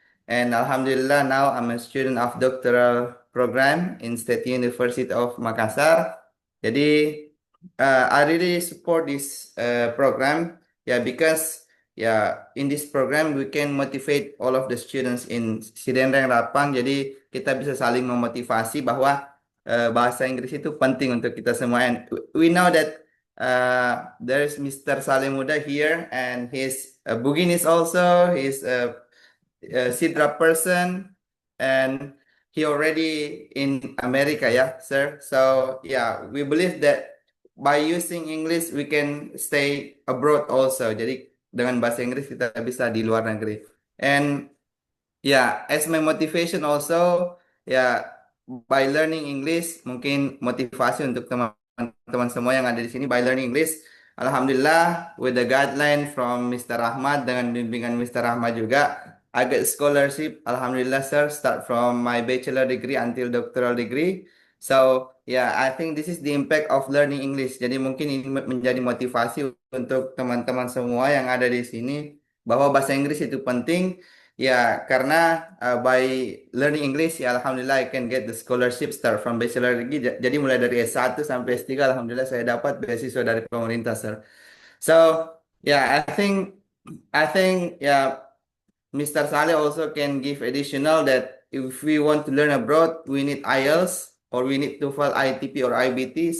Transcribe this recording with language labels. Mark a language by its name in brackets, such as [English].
[English] And Alhamdulillah now I'm a student of doctoral program in State University of Makassar. Jadi I really support this program because in this program we can motivate all of the students in Sidenreng Rapang. [Indonesian] Jadi kita bisa saling memotivasi bahwa bahasa Inggris itu penting untuk kita semua. [English] And we know that there is Mr. Salemuda here, and he's a Buginis also. He's a Sidra person, and he already in America, sir. So we believe that by using English we can stay abroad also. [Indonesian] Jadi dengan bahasa Inggris kita bisa di luar negeri. [English] And as my motivation also, by learning English, [Indonesian] mungkin motivasi untuk teman-teman semua yang ada di sini [English] by learning English. Alhamdulillah, with the guideline from Mr. Ahmad, [Indonesian] dengan bimbingan Mr. Ahmad juga, [English] I get scholarship, Alhamdulillah, sir, start from my bachelor degree until doctoral degree. So, yeah, I think this is the impact of learning English. [Indonesian] Jadi mungkin ini menjadi motivasi untuk teman-teman semua yang ada di sini bahwa bahasa Inggris itu penting. Ya, karena [English] by learning English, ya Alhamdulillah I can get the scholarship start from bachelor degree. [Indonesian] Jadi mulai dari S1 sampai S3, Alhamdulillah saya dapat beasiswa dari pemerintah, sir. [English] So, yeah, I think, yeah. Mr. Saleh also can give additional that if we want to learn abroad, we need IELTS or we need TOEFL, ITP or IBT.